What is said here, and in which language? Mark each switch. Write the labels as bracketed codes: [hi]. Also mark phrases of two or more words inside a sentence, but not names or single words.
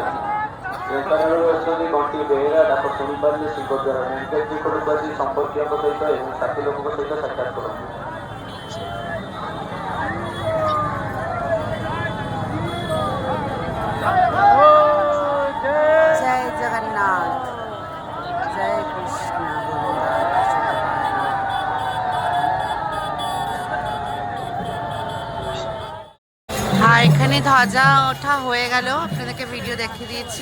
[or] ଢେଙ୍କାନାଳରୁ ଅଛନ୍ତି ଘଣ୍ଟି ବେହେରା। ଡାକ ଶୁଣିପାରିଲେ ସିଂହଦ୍ୱାର [en] main gate [or] ନିକଟକୁ ଆସି ସମ୍ପର୍କୀୟଙ୍କ ସହିତ ଏବଂ ସାଥୀ ଲୋକଙ୍କ ସହିତ ସାକ୍ଷାତ କରନ୍ତୁ। [bn] জয় জগন্নাথ, জয় কৃষ্ণ গোবিন্দ। আর এখানে ধ্বজা ওঠা হয়ে গেল, আপনাদেরকে ভিডিও দেখিয়ে দিয়েছি।